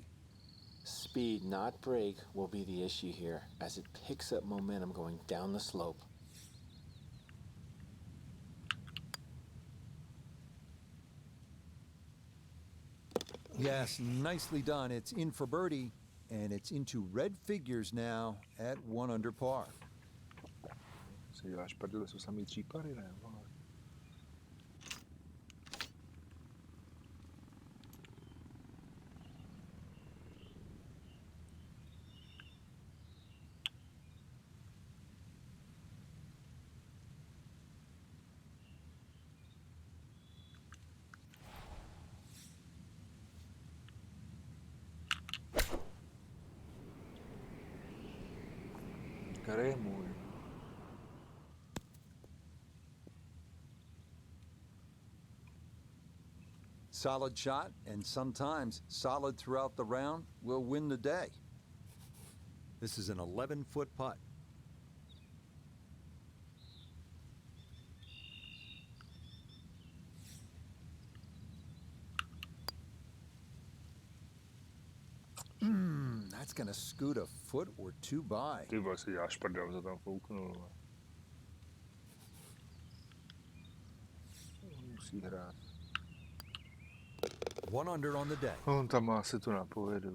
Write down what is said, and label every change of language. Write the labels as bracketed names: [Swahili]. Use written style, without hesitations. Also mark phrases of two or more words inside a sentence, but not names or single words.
[English] Speed, not break, will be the issue here as it picks up momentum going down the slope. Yes, nicely done. It's in for birdie, and it's into red figures now at 1 under par. [Czech] Si děláš prdele, jsou samý případy, ne? Který je můj? [English] Solid shot, and sometimes solid throughout the round, will win the day. This is an 11-foot putt. That's going to scoot a foot or 2 by. [Czech] Ty vole, si děláš prdel, se tam fouknul. Musí hrát. [English] 1 under on the day. [Czech] On tam má asi tu napovědu.